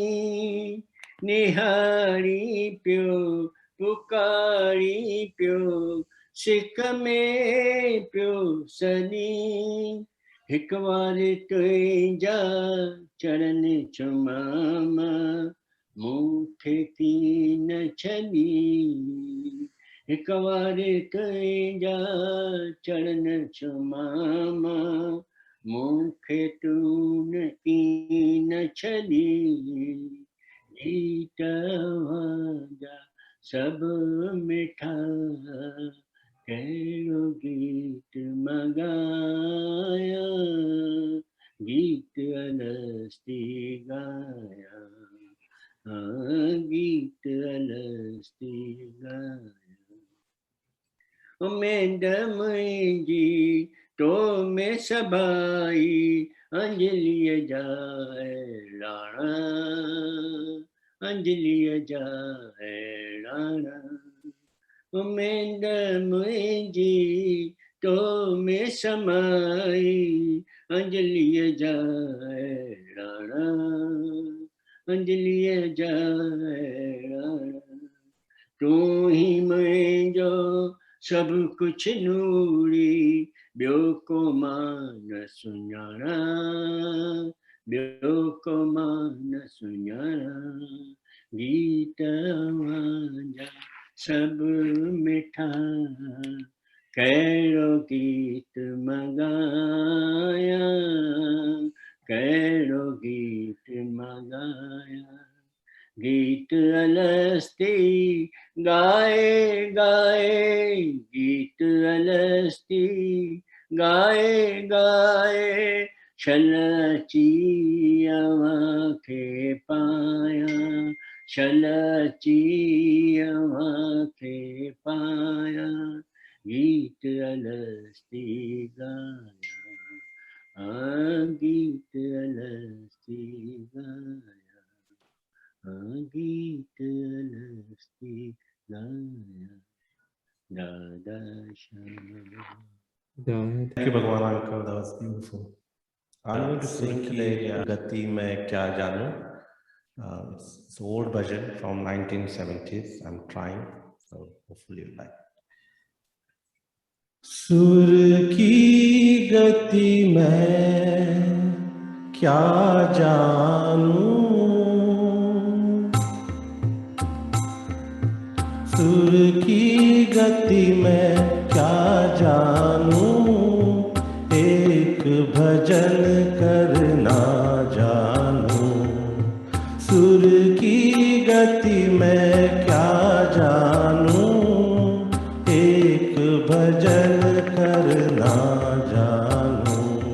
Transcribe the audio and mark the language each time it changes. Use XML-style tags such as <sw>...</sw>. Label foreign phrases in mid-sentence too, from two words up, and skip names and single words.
<sd>निहारी प्यो पुकारी प्यो सिक में प्यो सनी हिक बार तुझा चरण चुमामा मूंखे थी न छनी हिक बार तुझा चरण चुमामा मूंखे तू न छनी गीत भांजा सब मिठा कहिड़ो गीत मंगाया गीत अलस्ती गाया गीत अलस्ती गाया मेंढ मुंहिंजी तो में सभाई अंजलिय जाए राणा अंजलिय जाए राणा मेंढ मुंहिंजी तो में समाई अंजलिय जाए राणा अंजलिय जाए राणा तू ही मुंहिंजो सब कुछ नूरी ॿियो को मां न सुञाणा ॿियो को मां न सुञाणा गीत मुंहिंजा सब मिठा कहिड़ो गीत मंगाया कहिड़ो गीत मंगाया गीत अलस्ती गाए गाए गीत अलस्ती गाए गाए शलची खे पाया शलची खे पाया गीत अलस्ती गाया गीत अलस्ती गाया गीत अलस्ती गाया दादा श्याम</sd> <en>Thank you, Bhagwan Uncle. That was beautiful. I'm going to sing today Gati Main Kya Janu. It's an old bhajan from 1970s. I'm trying, so hopefully you like.</en> <hi>सुर की गति मैं क्या जानूं सुर की गति मैं क्या जानूं एक भजन करना जानूं सुर की गति मैं क्या जानूं एक भजन करना जानूं</hi>